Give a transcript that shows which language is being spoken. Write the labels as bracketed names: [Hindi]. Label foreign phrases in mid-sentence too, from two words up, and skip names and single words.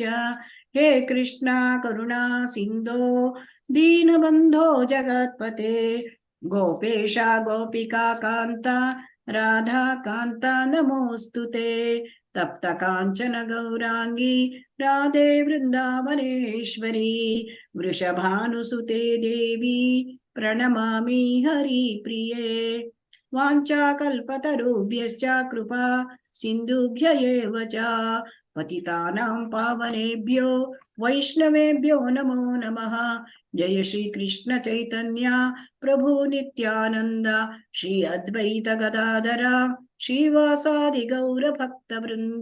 [Sanskrit] ಹೇ ಕೃಷ್ಣ ಕರುಣಾ ಸಿಂಧೋ ದೀನಬಂಧೋ ಜಗತ್ಪತೆ ಗೋಪೇಶ ಗೋಪಿಕಾ ಕಾಂತ ರಾಧಾ ಕಾಂತ ನಮೋಸ್ತುತೆ. ತಪ್ತ ಕಾಂಚನ ಗೌರಾಂಗಿ ರಾಧೆ ವೃಂದಾವನೇಶ್ವರಿ ವೃಷಭಾನುಸುತೆ ದೇವಿ ಪ್ರಣಮಾಮಿ ಹರಿ ಪ್ರಿಯೇ. ವಾಂಛಾಕಲ್ಪತರುಭ್ಯಶ್ಚ ಕೃಪಾ ಸಿಂಧುಭ್ಯ ಏವ ಚ ಪತಿತಾನಾಂ ಪಾವನೇಭ್ಯೋ ವೈಷ್ಣವೇಭ್ಯೋ ನಮೋ ನಮಃ. ಜಯ ಶ್ರೀ ಕೃಷ್ಣ ಚೈತನ್ಯ ಪ್ರಭು ನಿತ್ಯಾನಂದ ಶ್ರೀ ಅದ್ವೈತ ಗದಾಧರ ಶ್ರೀವಾಸಾದಿ ಗೌರ ಭಕ್ತ ವೃಂದ.